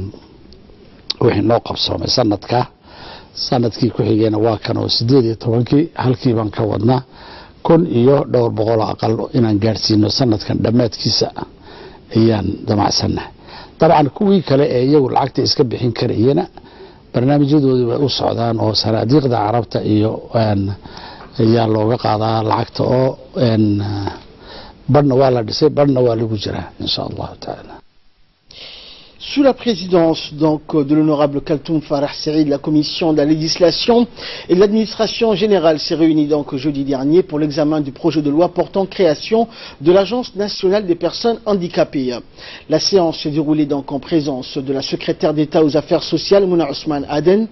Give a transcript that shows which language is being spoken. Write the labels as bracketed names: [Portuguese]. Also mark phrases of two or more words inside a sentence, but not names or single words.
[Somali] wixii noo qabsoomay sanadkii ku xigayna waa kan oo 18 halkii baan ka wadnaa 1,200 aqal inaan gaarsiino sanadkan dhammaadkiisa ayaan damacsannahay dabcan kuwii kale ee iyagu lacagta iska bixin karayena barnaamijyadoodii way u socdaan oo sanaadiiqda carabta iyo ayaa looga qaadaa lacagta oo badhna waa la dhisay badhna waa lagu jiraa [Arabic] إن شاء الله تعالى. [French] Sous la présidence donc de l'honorable Kaltoum Farah Saïd, la commission de la législation et de l'administration générale s'est réunie donc jeudi dernier pour l'examen du projet de loi portant création de l'Agence nationale des personnes handicapées. La séance s'est déroulée donc en présence de la secrétaire d'État aux affaires sociales, Mouna Ousmane Aden.